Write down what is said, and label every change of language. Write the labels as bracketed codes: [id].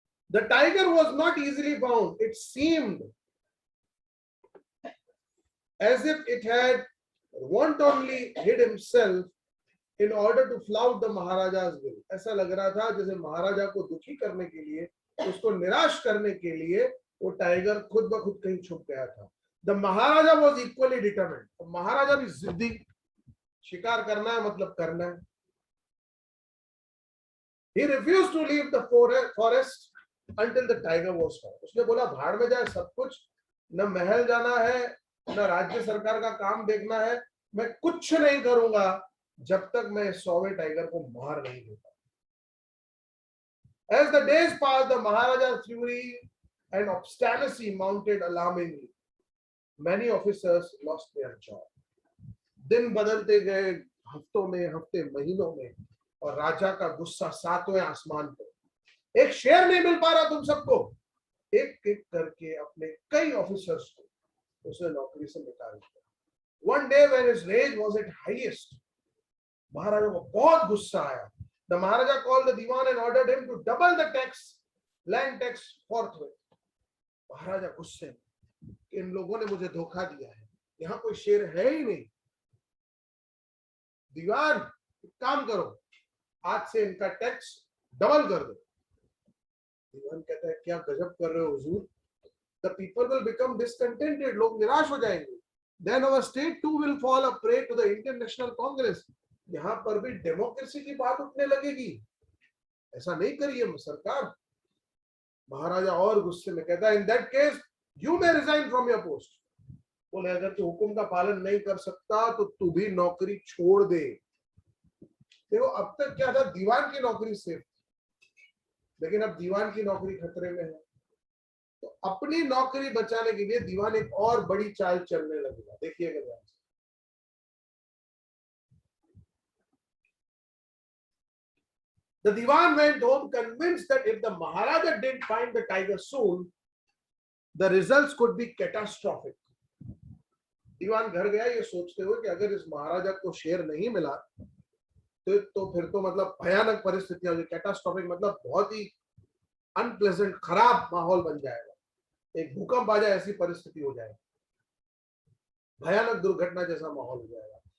[en] The tiger was not easily found. It seemed as if it had wantonly hid himself in order to flout the Maharaja's will. [hi] ऐसा लग रहा था जैसे महाराजा को दुखी करने के लिए, उसको निराश करने के लिए वो टाइगर खुद ब खुद कहीं छुप गया था। [en] The Maharaja was equally determined. [hi] तो महाराजा भी जिद्दी, शिकार करना है मतलब करना है। [en] He refused to leave the forest until the tiger was found. [hi] उसने बोला भाड़ में जाए सब कुछ, न महल जाना है, न राज्य सरकार का काम देखना है, मैं कुछ नहीं करूंगा जब तक मैं 100वें टाइगर को मार नहीं देता। [en] As the days passed, the Maharaja's fury and obstinacy mounted alarmingly. Many officers lost their job. [hi] दिन बदलते गए, हफ्तों में, हफ्ते महीनों में, और राजा का गुस्सा 7वें आसमान पे। एक शेर नहीं मिल पा रहा तुम सबको, एक एक करके अपने कई ऑफिसर्स को उसने नौकरी से निकाल दिया। [en] One day when his rage was at highest, [hi] महाराजा को बहुत गुस्सा आया। [en] The Maharaja called the Diwan and ordered him to double the tax, land tax forthwith. [hi] महाराजा गुस्से में, इन लोगों ने मुझे धोखा दिया है, यहाँ कोई शेर है ही नहीं। दीवान काम करो, आज से इनका टैक्स डबल कर दो। दीवान कहता है क्या गजब कर रहे हो हुजूर, [en] the people will become discontented, [hi] लोग निराश हो जाएंगे। [en] Then our state too will fall a prey to the Indian National Congress. [hi] यहाँ पर भी डेमोक्रेसी की बात उठने लगेगी, ऐसा नहीं करिए सरकार। महाराजा और गुस्से में कहता है, [en] in that case you may resign from your post. [hi] बोले अगर तू हुक्म का पालन नहीं कर सकता तो तू भी नौकरी छोड़ दे। देखो अब तक क्या था, दीवान की नौकरी सेफ, लेकिन अब दीवान की नौकरी खतरे में है। तो अपनी नौकरी बचाने के लिए दीवान एक और बड़ी चाल चलने लगेगा। देखिएगा ध्यान से। [en] The Diwan went home convinced that if the Maharaja didn't find the tiger soon, the results could be catastrophic. [hi] दीवान घर गया ये सोचते हुए कि अगर इस महाराजा को शेर नहीं मिला तो फिर तो मतलब भयानक परिस्थितियां हो जाएगी। कैटास्ट्रॉफिक मतलब बहुत ही अनप्लेजेंट, खराब माहौल बन जाएगा, एक भूकंप आ जाए ऐसी परिस्थिति हो जाएगी, भयानक दुर्घटना जैसा माहौल हो जाएगा।